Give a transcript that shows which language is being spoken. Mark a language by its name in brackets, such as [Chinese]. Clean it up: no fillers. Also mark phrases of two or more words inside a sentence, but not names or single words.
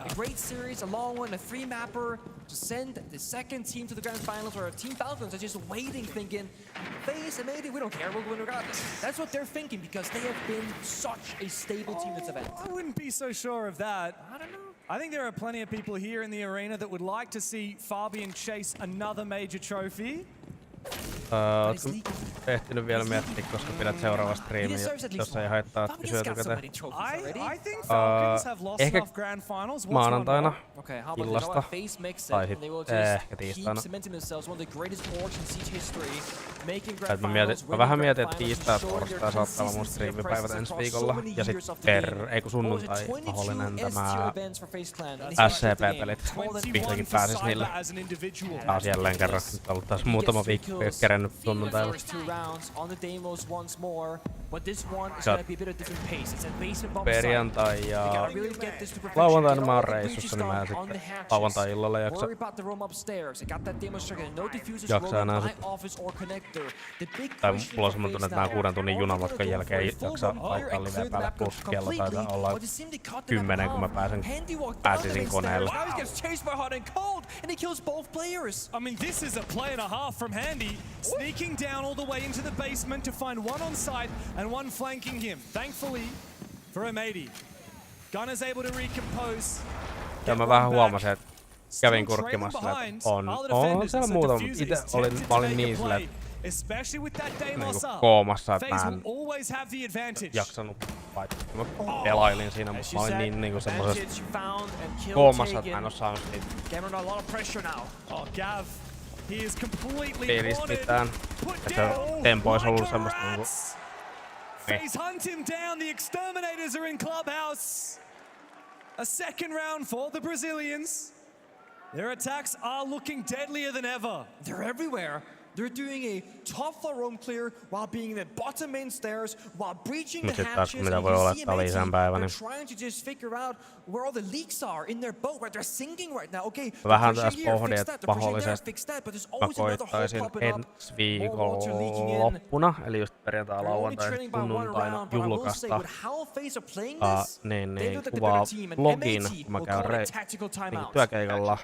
[English] A great series, a long one, a 3-mapper to send the second team to the grand finals, where Team Falcons are just waiting, thinking, FaZe M80, we don't care, we'll win regardless. That's what they're thinking, because they have been such a stable team this event. I wouldn't be so sure of that. I don't know. I think there are plenty of people here in the arena that would like to see Fabian chase another major trophy. [Finnish] Ootko ehtinyt vielä miettiä, koska pidät seuraava striimi, jos ei haittaa kysyä etukäteen? Ehkä maanantaina illasta, tai sitten ehkä tiistaina. Mä vähän mietin, että tiistai ja torstai saattaa olla mun striimipäivät ensi viikolla, ja sitten sunnuntai mahdollinen tämä SCP-pelit. Vihdoinkin pääsis niille. Taas jälleen kerran, nyt on ollut taas muutama viikko kerennyt sunnuntailla. [English] First 2 rounds on the Deimos once more. but this one is gonna be a bit of different pace. It's a basement bomb [Finnish] perjantai ja [English] really get this to perfection. [Finnish] lauantaina mä oon reissussa, niin mä sitten lauantai-illalla jaksaa enää sit. Tai mulla on semmoinen tunne, että nää 6 tunnin junamatkan jälkeen ei jaksa laittaa liveä päälle, plus kello taitaa olla 10, kun mä pääsisin koneelle. [English] And he kills both players. I mean, this is a play and a half from Handy, sneaking down all the way into the basement to find one on site and one flanking him. Thankfully for M80, Gun is able to recompose. [Finnish] Ja mä vähän huomasin, että kävin kurkkimassa, että on siellä muutama, mutta itse olin niin silleen, niinku koomassa, että mä en jaksanut paittaa. Mä pelailin siinä, mutta mä olin niin niinku semmosessa koomassa, että mä en oo saanut siitä pelistä mitään. Että tempo ois ollut semmoista niinku... [English] Face hunt him down, the exterminators are in clubhouse. A second round for the Brazilians. Their attacks are looking deadlier than ever. They're everywhere. They're doing a top floor roam clear while being in the bottom main stairs, while breaching the hatches. And you see they're trying to just figure out where all the leaks are in their boat. Right, they're sinking right now. Okay, [Finnish] vähän tässä pohdin, että mahdollisesti mä koittaisin ensi viikon loppuna, eli just perjantai, lauantai, sunnuntaina julkaista niin kuvaa vlogin, kun mä käyn työkeikalla.